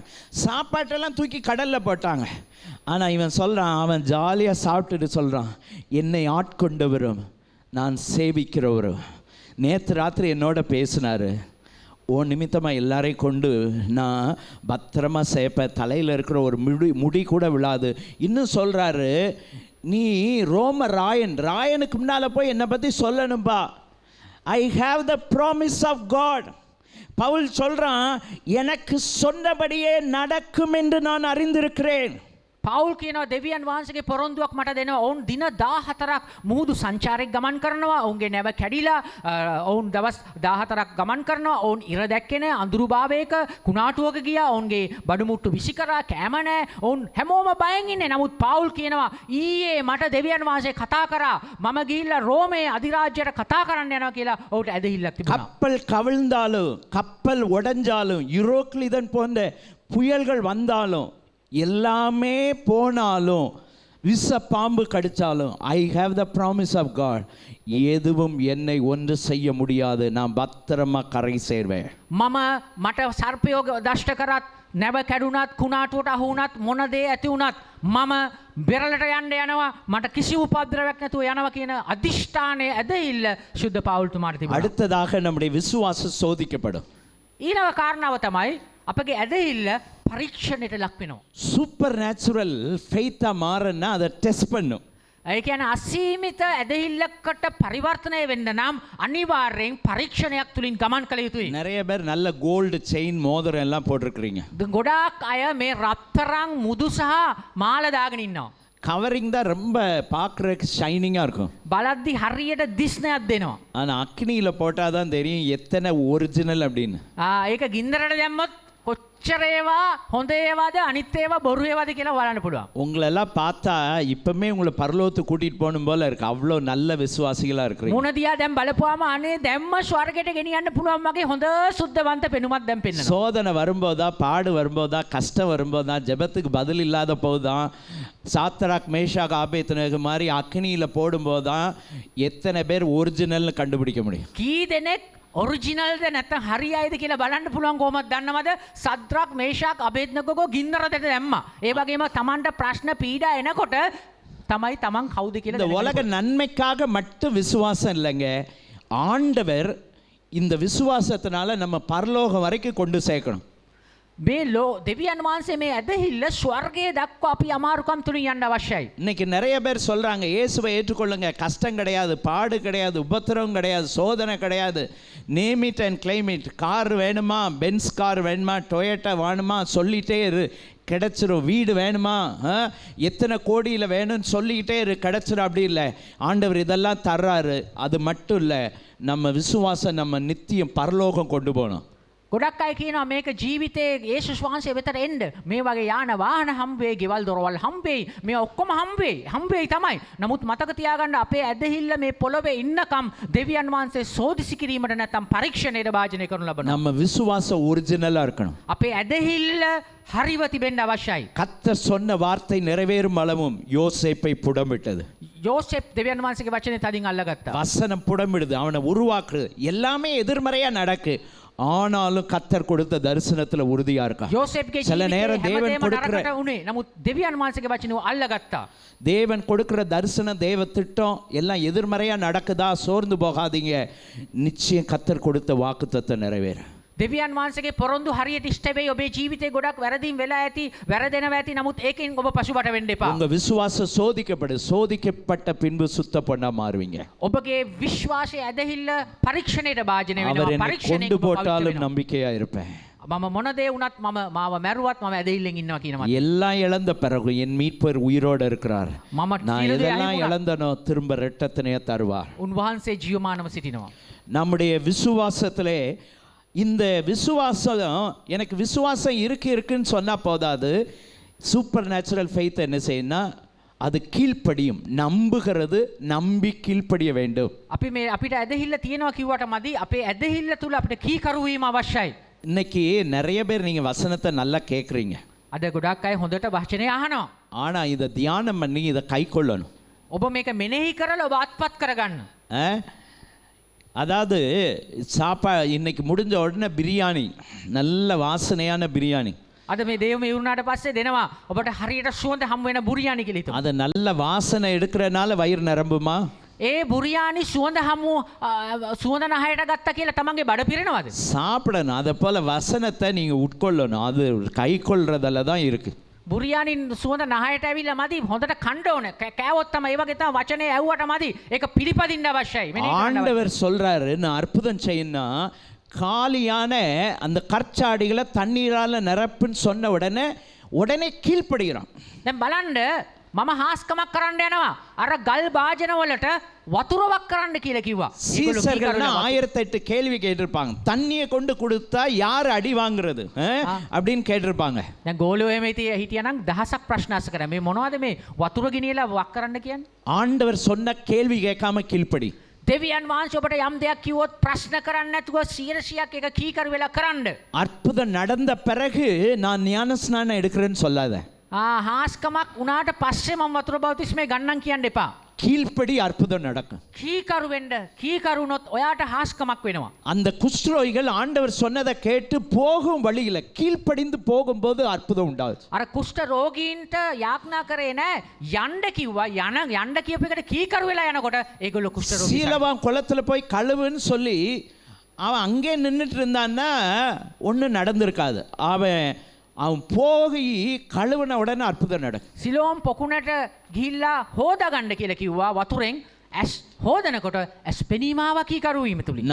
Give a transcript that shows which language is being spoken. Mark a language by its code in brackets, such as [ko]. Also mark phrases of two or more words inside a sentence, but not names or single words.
[ta] சாப்பாட்டெல்லாம் தூக்கி கடலில் போட்டாங்க. ஆனால் இவன் சொல்கிறான், அவன் ஜாலியாக சாப்பிட்டுட்டு சொல்கிறான், என்னை ஆட்கொண்டவரும் நான் சேவிக்கிறவரும் நேற்று ராத்திரி என்னோட பேசினார், ஓ நிமித்தமாக எல்லாரையும் கொண்டு நான் பத்திரமா சேர்ப்பேன், தலையில் இருக்கிற ஒரு முடி கூட விழாது. இன்னும் சொல்கிறாரு, நீ ரோம ராயனுக்கு முன்னால் போய் என்னை பற்றி சொல்லணும்பா. [en] I have the promise of God. [ta] பவுல் சொல்கிறான், எனக்கு சொன்னபடியே நடக்கும் என்று நான் அறிந்திருக்கிறேன். [si] පවුල් කියනවා දෙවියන් වහන්සේගේ පොරොන්දුවක් මට දෙනවා. ඔවුන් දින 14ක් මුහුදු සංචාරයක් ගමන් කරනවා. ඔවුන්ගේ නැව කැඩිලා ඔවුන් දවස් 14ක් ගමන් කරනවා. ඔවුන් ඉර දැක්කේ නැහැ, අඳුරුභාවයක කුණාටුවක ගියා. ඔවුන්ගේ බඩුමුට්ටු විසි කරා, කෑම නැහැ. ඔවුන් හැමෝම බයෙන් ඉන්නේ. නමුත් පවුල් කියනවා, ඊයේ මට දෙවියන් වහන්සේ කතා කරා, මම ගිහිල්ලා රෝමේ අධිරාජ්‍යයට කතා කරන්න යනවා කියලා ඔහුට ඇදහිල්ලක් තිබුණා. [ta] கப்பல் கவிழ்ந்தாலும், கப்பல் உடைஞ்சாலும், யூரோக்ளிதன் போன்ற புயல்கள் வந்தாலும், எல்லாமே போனாலும், விஷ பாம்பு கடிச்சாலும், [en] I have the promise of God, [ta] எதுவும் என்னை ஒன்று செய்ய முடியாது, நான் பத்திரமா கரை சேர்வேன். [si] මට සර්පයෝ දෂ්ට කරත්, නැව කැඩුනත්, කුණාටුවට අහු වුණත්, මොන දේ ඇති වුණත් මම බෙරළට යන්න යනවා, මට කිසි උපද්‍රවයක් නැතුව යනවා කියන අදිෂ්ඨානයේ ඇදහිල්ල සුද්ධ පවුල්තුමාට තිබුණා. [ta] அடுத்ததாக நம்முடைய விசுவாசம் சோதிக்கப்படும். [si] ඊළඟ කාරණාව තමයි අපගේ ඇදහිල්ල පරීක්ෂණයට ලක් වෙනවා. [en] super natural faith [ta] மாறன்னா அதை டெஸ்ட் பண்ணும். [si] ඒ කියන්නේ අසීමිත ඇදහිල්ලකට පරිවර්තනය වෙන්න නම් අනිවාර්යෙන් පරීක්ෂණයක් තුලින් ගමන් කළ යුතුයි. [ta] நிறைய பேர் நல்ல [en] gold chain [ta] மோதிரம் எல்லாம் போட்டிருக்கிறீங்க. [si] ගොඩාක් අය මේ රත්තරන් මුදු සහ මාල දාගෙන ඉන්නවා. [ta] கவரிங் தான் ரொம்ப பார்க்குறதுக்கு ஷைனிங்காக இருக்கும். [si] බලද්දි හරියට දිස්නයක් දෙනවා. [ta] ஆனால் அக்னியில் போட்டால் தான் தெரியும் எத்தனை ஒரிஜினல் அப்படின்னு. [si] ඒක ගින්දරට දැම්මොත් කොච්චර ඒවා හොඳ ඒවාද අනිත් ඒවා බොරු ඒවාද කියලා බලන්න පුළුවන්. [ta] உங்களெல்லாம் பார்த்தா இப்பவுமே உங்களை பரலோகத்துக்கு கூட்டிட்டு போகணும் போல இருக்கு, அவ்வளோ நல்ல விசுவாசிகளா இருக்கிறீங்க. [si] මුණ දිහා දැන් බලපුවාම අනේ දැම්ම ස්වර්ගයට ගෙනියන්න පුළුවන් වගේ හොඳ සුද්ධවන්ත පෙනුමක් දැන් පෙන්වනවා. [ta] சோதனை வரும்போதா, பாடு வரும்போதா, கஷ்டம் வரும்போதா, ஜெபத்துக்கு பதில் இல்லாத போதுதான், சாத்ராக் மேஷாக் ஆபேத்நேகோ மாதிரி அக்னியில் போடும்போது தான் எத்தனை பேர் ஒரிஜினல்னு கண்டுபிடிக்க முடியும். [si] කී දෙනෙක් ඔරිජිනල්ද නැත්නම් හරියයිද කියලා බලන්න පුළුවන් කොහොමද දන්නවද? සද්රක් මේෂාක් අබේද්නගෝ ගින්නරට දැම්මා. ඒ වගේම Tamanට ප්‍රශ්න පීඩා එනකොට තමයි Taman කවුද කියලා [ta] இந்த உலக நன்மைக்காக மட்டும் விசுவாசம் இல்லைங்க, ஆண்டவர் இந்த விசுவாசத்தினால நம்ம பரலோகம் வரைக்கும் கொண்டு சேர்க்கணும். [si] මේ ලෝ දෙවියන් වහන්සේ මේ ඇදහිල්ල ස්වර්ගයේ දක්වා අපි අමාරුකම් තුලින් යන්න අවශ්‍යයි. [ta] இன்னைக்கு நிறைய பேர் சொல்றாங்க இயேசுவை ஏற்றுக்கொள்ளுங்க, கஷ்டம் கிடையாது, பாடு கிடையாது, உபத்திரவம் கிடையாது, சோதனை கிடையாது, [en] name it and claim it, [ta] கார் வேணுமா, பென்ஸ் கார் வேணுமா, டொயோட்டா வேணுமா சொல்லிட்டே இரு, கிடைச்சிரும். வீடு வேணுமா, எத்தனை கோடியில் வேணும்னு சொல்லிக்கிட்டே இரு, கிடைச்சிரும். அப்படி இல்லை, ஆண்டவர் இதெல்லாம் தர்றாரு. அது மட்டும் இல்லை, நம்ம விசுவாசம் நம்ம நித்தியம் பரலோகம் கொண்டு போகணும். [si] ගොඩක් අය කියනවා මේක ජීවිතේ යේසුස් වහන්සේ වෙතට එන්න මේ වගේ යාන වාහන හම්බෙයි, ගෙවල් දොරවල් හම්බෙයි, මේ ඔක්කොම හම්බෙයි තමයි. නමුත් මතක තියාගන්න අපේ ඇදහිල්ල මේ පොළොවේ ඉන්නකම් දෙවියන් වහන්සේ සෝදිසි කිරීමට නැත්නම් පරීක්ෂණයට භාජනය කරනු ලබනවා. [ta] நம்ம விசுவாசம் ஒரிஜினலா இருக்கணும். [si] අපේ ඇදහිල්ල හරිව තිබෙන්න අවශ්‍යයි. [ta] கர்த்தர் சொன்ன வார்த்தை நிறைவேறும் அளவும் யோசேப்பை புடமிட்டது. [si] யோசேப் දෙවියන් වහන්සේගේ වචනේ තදින් අල්ලගත්තා. [ta] வசனம் புடமிடுது, அவனை உருவாக்குறது. எல்லாமே எதிர்மறையா நடக்கு, ஆனாலும் கர்த்தர் கொடுத்த தரிசனத்துல உறுதியா இருக்கா. [si] யோசேப்ගේ [ta] சில நேரம் [si] ජීවිතේ [ta] தேவன் [si] හැමදේම [ta] கொடுக்கிற [si] නරකට උනේ. නමුත් දෙවියන් වහන්සේගේ වචනේ අල්ලගත්තා. [ta] தேவன் கொடுக்கிற தரிசனம், தேவ திட்டம் எல்லாம் எதிர்மறையா நடக்குதா, சோர்ந்து போகாதீங்க. நிச்சயம் கர்த்தர் கொடுத்த வாக்குத்தத்தம் நிறைவேற. [si] දෙවියන් වහන්සේගේ පොරොන්දු හරියට ඉෂ්ට වෙයි. ඔබේ ජීවිතේ ගොඩක් වැරදීම් වෙලා ඇති, වැරදෙනවා ඇති. නමුත් ඒකෙන් ඔබ පසුබට වෙන්න එපා. [ta] உங்க விசுவாசம் சோதிக்கப்பட்ட பின்பு சுத்த பொண்ணா மாறுவீங்க. [si] ඔබගේ විශ්වාසය ඇදහිල්ල පරීක්ෂණයට භාජනය [ta] அவர் [si] වෙනවා. [ta] என்னை [si] පරීක්ෂණයට [ta] கொண்டு போட்டாலும் நம்பிக்கையா இருப்பேன். [si] මම මොන දේ වුණත් මාව මැරුවත් මම ඇදහිල්ලෙන් ඉන්නවා කියනවා. [ta] எல்லாம் இழந்த பிறகு என் மீட்பர் உயிரோடு இருக்கிறார். [si] මම [ta] நான் [si] සියලු දේ [ta] எதெல்லாம் [si] අහිමි වුණා. [ta] இழந்தனோ திரும்ப இரட்டத்தினையே தருவார். [si] උන්වහන්සේ ජීවමානව සිටිනවා. [ta] நம்முடைய விசுவாசத்திலே இந்த விசுவாசம், எனக்கு விசுவாசம் இருக்குன்னு சொன்னா போதாது. [en] super natural faith [ta] என்ன செய்யணும்னா அது கீழ்ப்படியும். நம்புகிறது, நம்பி கீழ்ப்படிய வேண்டும். [si] අපි මේ අපිට ඇදහිල්ල තියෙනවා කිව්වට මදි. අපේ ඇදහිල්ල තුල අපිට කීකරු වීම අවශ්‍යයි. [ta] இன்னைக்கு நிறைய பேர் நீங்க வசனத்தை நல்லா கேட்குறீங்க, [si] අද ගොඩක් අය හොඳට වචනය අහනවා. [ta] ஆனா இதை தியானம் பண்ணி இதை கை கொள்ளணும். [si] ඔබ මේක මෙනෙහි කරලා ඔබ අත්පත් කරගන්න. [ta] அதாவது இன்னைக்கு முடிஞ்ச உடனே பிரியாணி, நல்ல வாசனையான பிரியாணி, [si] අද මේ දේව මේ වුණාට පස්සේ දෙනවා ඔබට හරියට සුවඳ හම් වෙන බුරියානි කියලා හිතමු. [ta] அது நல்ல வாசனை எடுக்கிறனால வயிறு நிரம்புமா? [si] ඒ බුරියානි සුවඳ හමු සුවඳ නහයට ගත්තා කියලා තමන්ගේ බඩ පිරෙනවද? [ta] சாப்பிடணும். அதை போல வசனத்தை நீங்க உட்கொள்ளணும். அது கை கொள்றதுல தான் இருக்கு. [si] බුරියානි සුවඳ නහයට ඇවිල්ලා මදි, හොඳට කන්න ඕනේ. කෑවොත් තමයි ඒ වගේ තමයි වචනේ ඇහුවට මදි. ඒක පිළිපදින්න අවශ්‍යයි. මෙනෙහි කරන්න අවශ්‍යයි. [ta] ஆண்டவர் சொல்றாரு, நான் அற்புதம் செய்யணும், காலியான அந்த கற்சாடிகளை தண்ணீரால நிரப்புன்னு சொன்ன உடனே கீழ்ப்படுகிறான். [si] දැන් බලන්න මම හාස්කමක් කරන්න යනවා. අර ගල් භාජන වලට වතුරවක් කරන්න කියලා කිව්වා. [ta] சீசர்கள் 1008 கேள்வி கேட்டிருப்பாங்க. தண்ணியை கொண்டு கொடுத்தா யார் அடி வாங்குறது அப்படின்னு கேட்டிருப்பாங்க. [si] දැන් ගෝලෝ එහෙම හිටියනම් දහසක් ප්‍රශ්න අස කරා. මේ මොනවද මේ වතුර ගෙනියලා වක් කරන්න කියන්නේ? [ta] ஆண்டவர் சொன்ன கேள்வி கேட்காம கீழ்ப்படி. [si] දෙවියන් වහන්සේ ඔබට යම් දෙයක් කිව්වොත් ප්‍රශ්න කරන්න නැතුව 100ක් එක කීකරු වෙලා කරන්න. [ta] அற்புதம் நடந்த பிறகு நான் ஞான ஸ்நானம் எடுக்கிறேன்னு சொல்லாத. [si] හාස්කමක් උනාට පස්සේ මම වතුර බෞතිස්මේ ගන්නම් කියන්න එපා. [ta] கீழ்ப்படி அற்புதம் நடக்கும். [si] කීකරු වෙන්න. කීකරු වුණොත් ඔයාට හාස්කමක් වෙනවා. [ta] அந்த குஷ்டரோகிகள் ஆண்டவர் சொன்னதை கேட்டு போகும் வழியில கீழ்ப்படிந்து போகும்போது அற்புதம் உண்டாச்சு. [si] අර කුෂ්ඨ රෝගීන්ට යාඥා කරේ නෑ යන්න කිව්වා. යන්න කියප එකට කීකරු වෙලා යනකොට ඒගොල්ලෝ කුෂ්ඨ රෝගී. [ta] சீலவான் குளத்துல போய் கழுவுன்னு சொல்லி அவன் அங்கே நின்றுட்டு இருந்தான்னா ஒன்றும் நடந்திருக்காது. அவன் போய் கழுவுன உடனே அற்புதம் நடக்கும். [si] සිලෝම් පොකුණට ගිහිල්ලා හොදා ගන්න කියලා කිව්වා වතුරෙන්. ඇස් හොදනකොට ඇස් පෙනීමාව කීකරු වීම තුලින්.